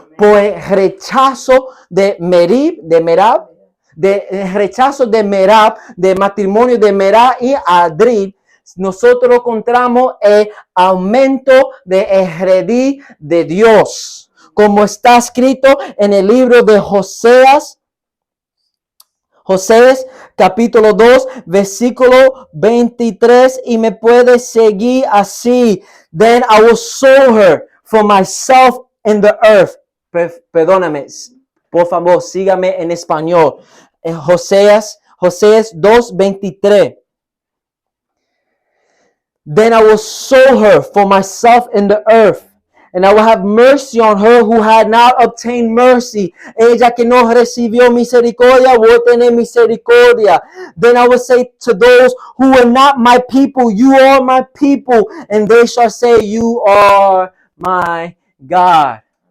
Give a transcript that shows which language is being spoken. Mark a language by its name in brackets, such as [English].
[Spanish] Por el rechazo de Merab, de rechazo de Merab, de matrimonio de Merab y Adrin, nosotros encontramos el aumento de redil de Dios. Como está escrito en el libro de Joseas capítulo 2, versículo 23, y me puede seguir así. [English] Then I will sow her for myself in the earth. [Spanish] Perdóname, por favor, sígame en español. Joseas 2, 23. [English] Then I will sow her for myself in the earth. And I will have mercy on her who had not obtained mercy. [Spanish] Ella que no recibió misericordia, voy a tener misericordia. [English] Then I will say to those who are not my people, you are my people. And they shall say, you are my God.